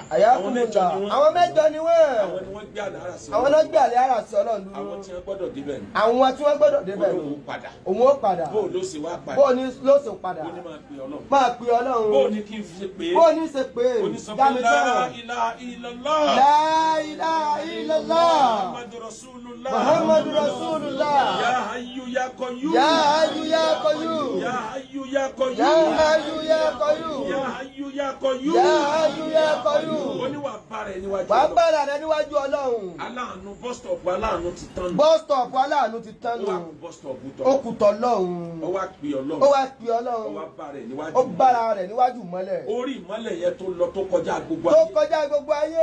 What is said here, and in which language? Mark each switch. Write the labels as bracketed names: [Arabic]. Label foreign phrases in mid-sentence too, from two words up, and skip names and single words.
[Yoruba] Àwọn mẹ́jọ ni wọ́n. Àwọn ni wọ́n gbé àlẹ́ ara sí. Àwọn náà gbé àlẹ́ ara sí Ọlọ́run dúró. Àwọn tí wọ́n gbọ́dọ̀ débẹ̀ ni. Àwọn tí wọ́n gbọ́dọ̀ débẹ̀ ni. Òun ó padà. Bó ló ṣe wá padà. Bó ni ló ṣe padà. Bó ni máa pè Ọlọ́run. Máa pè Ọlọ́run. Bó ni kí n fi pè é. Bó ni ṣe pé. Onísọ̀kọ̀ [Arabic] لا إله إلا الله. لا إله إلا الله. محمد رسول الله. محمد رسول الله. يا حي يا قيوم. يا حي يا قيوم. يا حي يا قيوم. يا حي يا قيوم. يا حي يا قيوم. يا حي يا قيوم. [Yoruba] Ó ní wà bára ẹ níwájú Ọlọ́run. Wà bára rẹ níwájú Ọlọ́run. Aláàánú [English] bus stop [Yoruba] aláàánú ti tán. [English] Bus stop [Yoruba] aláàánú ti tán Ó wá nù. [English] bus stop [Yoruba] tán. Ó kù tọ́lọ́run. Ó wá pè Ọlọ́run. Ó wá pè Ó Ọlọ́run. wá bára ẹ níwájú. Ó bára rẹ̀ níwájú mọ́lẹ̀. Orí ìmọ́lẹ̀ yẹn tó lọ tó kọjá gbogbo Tó ayé. kọjá gbogbo ayé.